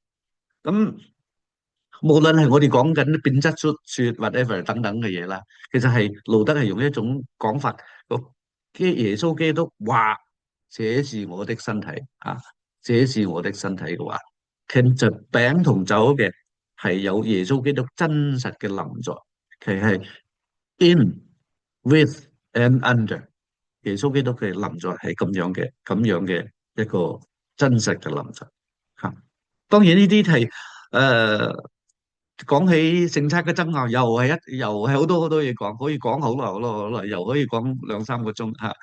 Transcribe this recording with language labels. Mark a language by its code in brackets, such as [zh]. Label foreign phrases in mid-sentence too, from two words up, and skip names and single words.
[yue] 咁無論係我哋講緊變質說 whatever 等等嘅嘢啦，其實係路德係用一種講法，個耶穌基督話。這是我的身體啊！這是我的身體嘅話，其實餅同酒嘅係有耶穌基督真實嘅臨在，其實係 [en] in with and under [yue] 耶穌基督嘅臨在係咁樣嘅一個真實嘅臨在嚇。當然呢啲係講起聖餐嘅爭拗，又係好多好多嘢講，可以講好耐好耐好耐，又可以講兩三個鐘嚇。